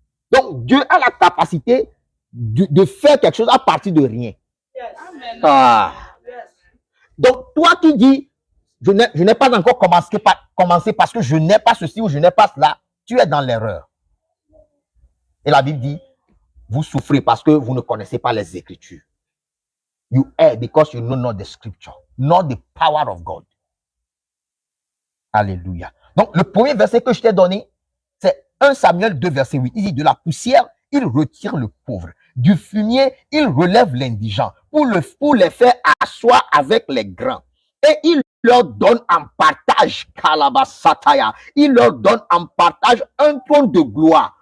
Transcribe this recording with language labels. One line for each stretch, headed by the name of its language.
French: Donc, Dieu a la capacité de faire quelque chose à partir de rien. Ah. Donc, toi qui dis, je n'ai pas encore commencé parce que je n'ai pas ceci ou je n'ai pas cela, tu es dans l'erreur. Et la Bible dit, vous souffrez parce que vous ne connaissez pas les Écritures.
English: You err because you know not the Scripture, not the power of God.
French: Alléluia. Donc, le premier verset que je t'ai donné, c'est 1 Samuel 2, verset 8. Il dit, de la poussière, il retire le pauvre. Du fumier, il relève l'indigent pour les faire asseoir avec les grands. Et il leur donne en partage, Kalabasataya, il leur donne en partage un trône de gloire.